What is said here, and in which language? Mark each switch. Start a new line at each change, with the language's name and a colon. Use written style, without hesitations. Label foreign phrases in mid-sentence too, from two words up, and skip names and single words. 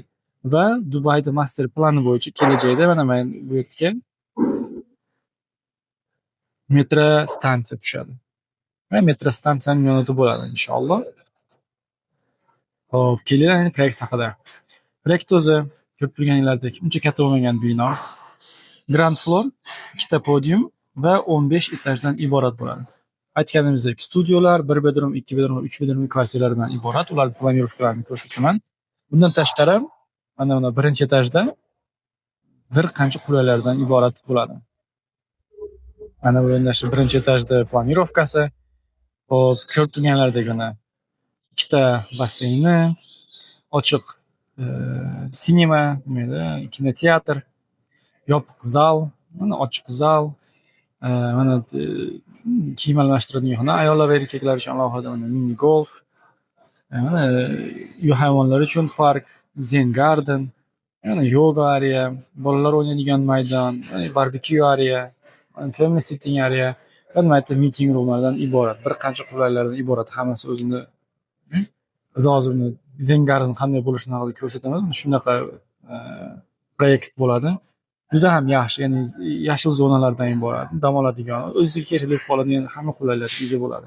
Uzbek: Va Dubayda master plani bo'yicha kelajakda mana bu yerga metro stansiya tushadi. Va metro stansiyaning yonida bo'ladi inshaalloh. Xo'p, keling proyekt haqida. Proyekt o'zi ko'rib turganinglardek uncha katta bo'lmagan bino.
English: Ground floor,
Uzbek: ikkita podium va 15 etajdan iborat bo'ladi. Aytganimizdek, studiolar 1 bedroom, 2 bedroom, 3 bedroomli kvartiralardan iborat. Ularning planirovkalarini ko'rsataman. Bundan tashqari mana birinchi etajda bir qancha qulaylardan iborat bo'ladi. Mana bu endi shu birinchi etajda planirovkasi. Xo'p, ko'rib turganlardek mana ikkita basseyni, ochiq sinema, kinoteatr, yopiq zal, mana ochiq zal, mana kiyim almashtiradigan xona, ayollar va erkaklar uchun alohida mana mini golf, mana uy hayvonlari uchun park,
English: zen garden,
Uzbek: mana
English: yoga area,
Uzbek: bolalar o'ynaydigan maydon,
English: barbekyu area, family sitting area,
Uzbek: va
English: meeting roomlardan
Uzbek: iborat, bir qancha qulaylardan iborat. Hammasi o'zini hozir
English: zen garden
Uzbek: qanday bo'lishini haqida ko'rsataman. Shunaqa proyekt bo'ladi. Juda ham yaxshi, ya'ni yashil zonalardan iborat, dam oladigan, o'ziga kerakli qoladigan hamma qulayliklarga ega bo'ladi.